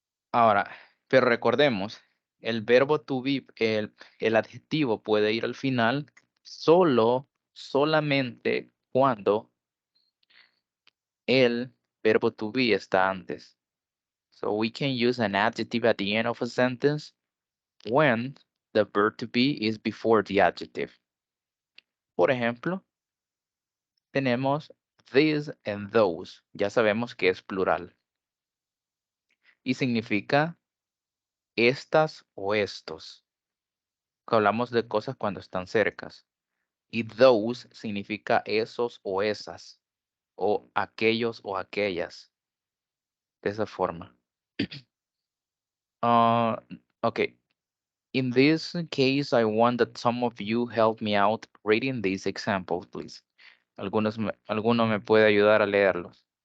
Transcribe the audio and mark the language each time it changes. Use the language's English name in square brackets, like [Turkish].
[Spanish] Ahora, pero recordemos, el verbo to be, el adjetivo puede ir al final solamente cuando el verbo to be está antes. [English] So we can use an adjective at the end of a sentence when the verb to be is before the adjective. [Spanish] Por ejemplo, tenemos these and those. Ya sabemos que es plural. Y significa estas o estos. Hablamos de cosas cuando están cercas. Y those significa esos o esas. O aquellos o aquellas. De esa forma. [English] Okay. In this case, I want that some of you help me out reading these examples, please. [Spanish] Alguno me puede ayudar a leerlos.